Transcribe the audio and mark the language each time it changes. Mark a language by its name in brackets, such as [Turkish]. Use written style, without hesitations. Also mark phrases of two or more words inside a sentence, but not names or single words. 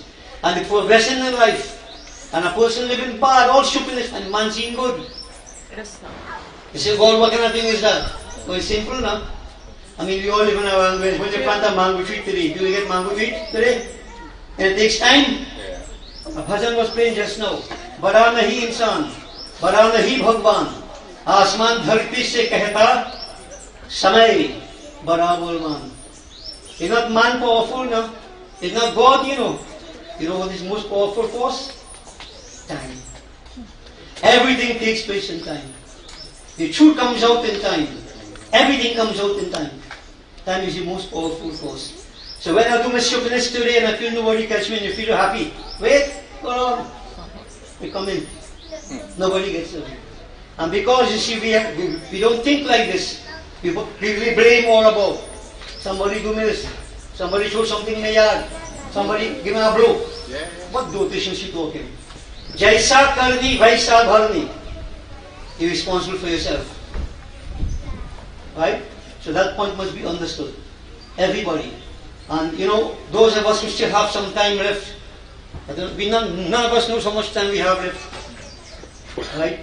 [English] And they progressing in life. And a person living bad, all stupidness, and man seeing good. You say, God, what kind of thing is that? Well, it's simple, no? I mean, we all live in our own ways. When you plant a mango tree today, do you get mango tree today? And it takes time. A bhajan was playing just now. [Hindi] बड़ा नहीं इंसान, बड़ा नहीं भगवान. आसमान धरती से कहता, समय बड़ा बलवान. [English] It's not man powerful, no? It's not God, You know what is most powerful force? Time. Everything takes place in time. The truth comes out in time. Everything comes out in time. Time is the most powerful force. So when I do my stupidness today and I feel nobody catch me and you feel happy, wait, hold on. We come in. Nobody gets away. And because you see, we don't think like this. We blame all about. Somebody do this. Somebody throw something in the yard. Somebody give me a blow. What dotation she talking? [Hindi] जैसा करनी, वैसा भरनी. [English] You're responsible for yourself. Right? So that point must be understood. Everybody. And you know, those of us who still have some time left, none of us know how much time we have left. Right?